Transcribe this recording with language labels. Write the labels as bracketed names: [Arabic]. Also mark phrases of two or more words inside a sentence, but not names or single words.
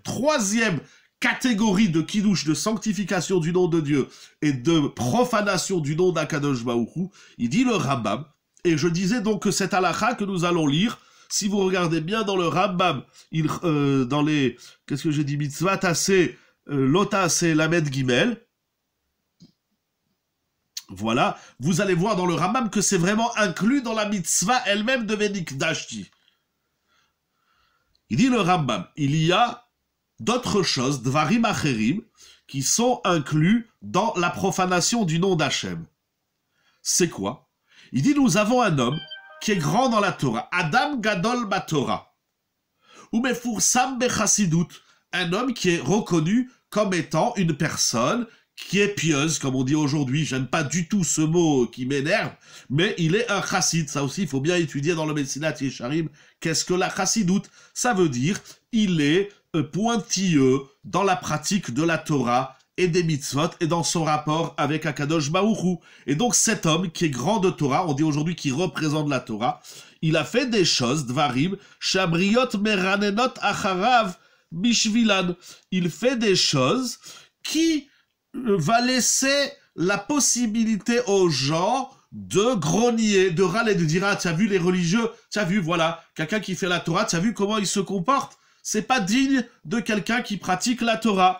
[French] Troisième catégorie de kiddush, de sanctification du nom de Dieu et de profanation du nom d' [Hebrew] הקדוש ברוך הוא, [French] il dit le Rambam, et je disais donc que cette halakha que nous allons lire, si vous regardez bien dans le Rambam, dans les, qu'est-ce que j'ai dit, mitzvah tassé, lota c'est [Hebrew] למד גימל, [French] voilà, vous allez voir dans le Rambam que c'est vraiment inclus dans la mitzvah elle-même de Venikdashti. Il dit le Rambam, il y a d'autres choses, [Hebrew] דברים אחרים, [French] qui sont inclus dans la profanation du nom d'Hachem. C'est quoi? Il dit, nous avons un homme qui est grand dans la Torah, [Hebrew] אדם גדול בתורה, [French] ou [Hebrew] מפורסם בחסידות, [French] un homme qui est reconnu comme étant une personne qui est pieuse, comme on dit aujourd'hui. J'aime pas du tout ce mot qui m'énerve, mais il est un chassid. Ça aussi, il faut bien étudier dans le Mesilat Yesharim. Qu'est-ce que la chassidoute? Ça veut dire, il est pointilleux dans la pratique de la Torah et des mitzvot et dans son rapport avec [Hebrew] הקדוש ברוך הוא. [French] Et donc cet homme qui est grand de Torah, on dit aujourd'hui qu'il représente la Torah, il a fait des choses, [Hebrew] דברים, שהבריות מרננות אחריו בשבילן. [French] Il fait des choses qui va laisser la possibilité aux gens de grogner, de râler, de dire « Ah, tu as vu les religieux, tu as vu, voilà, quelqu'un qui fait la Torah, tu as vu comment il se comporte ?» C'est pas digne de quelqu'un qui pratique la Torah.